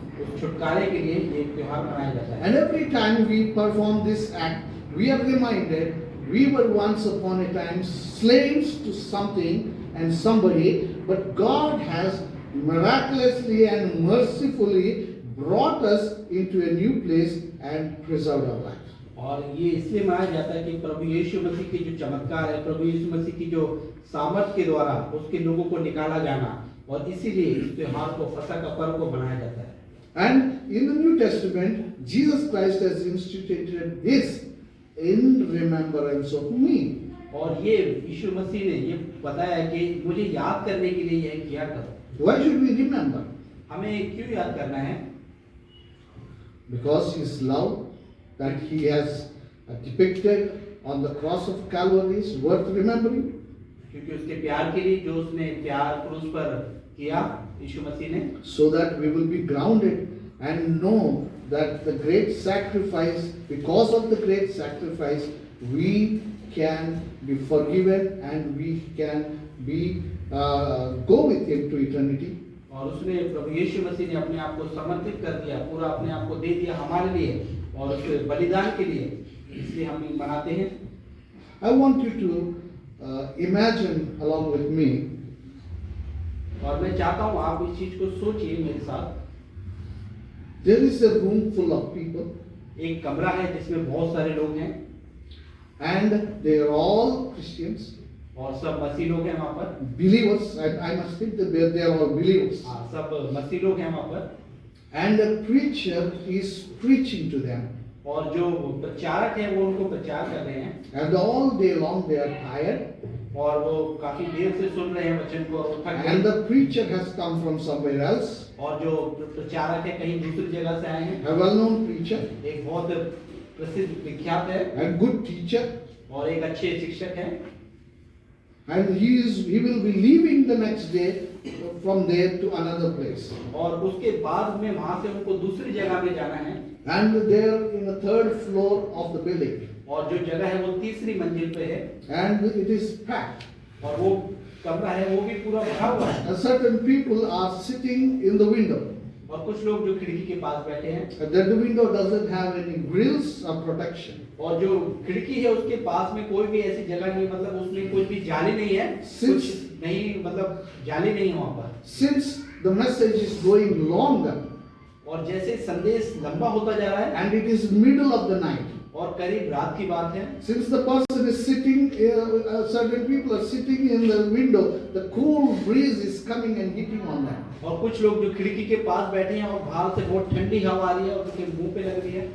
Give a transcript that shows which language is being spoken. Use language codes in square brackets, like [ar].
[hi] उस छुटकारे के लिए ये त्योहार मनाया जाता है. [en] And every time we perform this act, we are reminded we were once upon a time slaves to something and somebody, but God has miraculously and mercifully brought us into a new place and preserved our lives. [hi] और ये इसलिए मनाया जाता है कि प्रभु यीशु मसीह के जो चमत्कार है, प्रभु यीशु मसीह की जो सामर्थ के द्वारा उसके लोगों को निकाला जाना, और इसीलिए इस त्योहार को, फसह का पर्व को मनाया जाता है। [en] And in the New Testament, Jesus Christ has instituted this in remembrance of me. [hi] और ये यीशु मसीह ने ये बताया कि मुझे याद करने के लिए यह किया करो। [en] Why should we remember? [hi] हमें क्यों याद करना है? [en] Because His love that He has depicted on the cross of Calvary is worth remembering. [hi] क्योंकि उसके प्यार के लिए जो उसने प्यार क्रूस पर किया यीशु मसीह ने, [en] So that we will be grounded and know that the great sacrifice, because of the great sacrifice, we can be forgiven and we can be go with Him to eternity. [hi] और उसने प्रभु यीशु मसीह ने अपने आप को समर्पित कर दिया, पूरा अपने आप को दे दिया हमारे लिए और उस बलिदान के लिए, इसलिए हम मनाते हैं। [en] I want you to imagine along with me. [hi] और मैं चाहता हूँ आप इस चीज को सोचिए मेरे साथ। [en] There is a room full of people [hi] एक कमरा है जिसमें बहुत सारे लोग हैं [en] and they are all Christians, [hi] और सब मसीह लोग हैं वहाँ पर। [en] believers. I must think that they are all believers. [hi] हाँ, सब मसीह लोग हैं वहाँ पर। [en] And the preacher is preaching to them. [hi] और जो प्रचारक हैं वो उनको प्रचार कर रहे हैं। [en] And all day long they are tired. [hi] और वो काफी देर से सुन रहे हैं वचन को, थक [en] And [hi] गए। [en] the preacher has come from somewhere else. [hi] और जो प्रचारक है कहीं दूसरी जगह से आए हैं। [en] A well-known preacher [hi] एक बहुत प्रसिद्ध विख्यात है [en] and good teacher. [hi] और एक अच्छे शिक्षक हैं। [en] And he will be leaving the next day from there to another place. [hi] और उसके बाद में वहां से उनको दूसरी जगह पे जाना है। [en] And they're in the third floor of the building. [hi] और जो जगह है वो तीसरी मंजिल पे है [en] And it is packed. [hi] और वो कमरा है वो भी पूरा भरा हुआ है। [en] And certain people are sitting in the window. [hi] और कुछ लोग जो खिड़की के पास बैठे हैं, [en] And then the window doesn't have any grills or protection. [hi] और जो खिड़की है उसके पास में कोई भी ऐसी जगह नहीं, मतलब उसमें कोई भी जाली नहीं है, कुछ नहीं, मतलब जाली नहीं है वहाँ पर। [en] Since the message is going longer [hi] और जैसे संदेश लंबा होता जा रहा है [en] and it is middle of the night, [hi] और करीब रात की बात है, [en] since the person is sitting, certain people are sitting in the window, the cool breeze is coming and hitting on them. [hi] और कुछ लोग जो खिड़की के पास बैठे हैं और बाहर से बहुत ठंडी हवा आ रही है और उनके मुंह पे लग रही है।